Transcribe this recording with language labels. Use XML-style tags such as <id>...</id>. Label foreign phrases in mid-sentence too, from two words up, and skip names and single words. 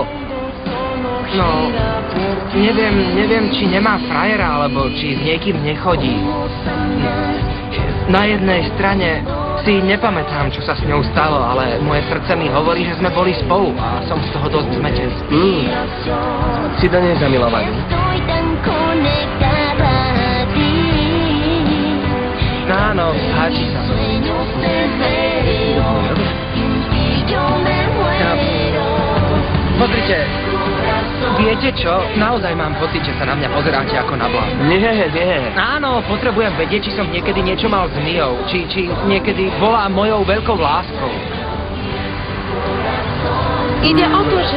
<sk>no, neviem, či nemá frajera, alebo či s niekým nechodí. Na jednej strane si nepamätám, čo sa s ňou stalo, ale moje srdce mi hovorí, že sme boli spolu a som z toho dosť zmetený. Si do nej zamilovaný?</sk> <es>Estoy tan conectada a ti.</es> <sk>Áno, páči sa.</sk> <es>Sueños te veo y yo me muero.</es> <sk>Pozrite, viete čo? Naozaj mám pocit, že sa na mňa pozeráte ako na blázna. Nie. Áno, potrebujem vedieť, či som niekedy niečo mal s Miou, či niekedy bola mojou veľkou láskou. Ide o to, že...</sk>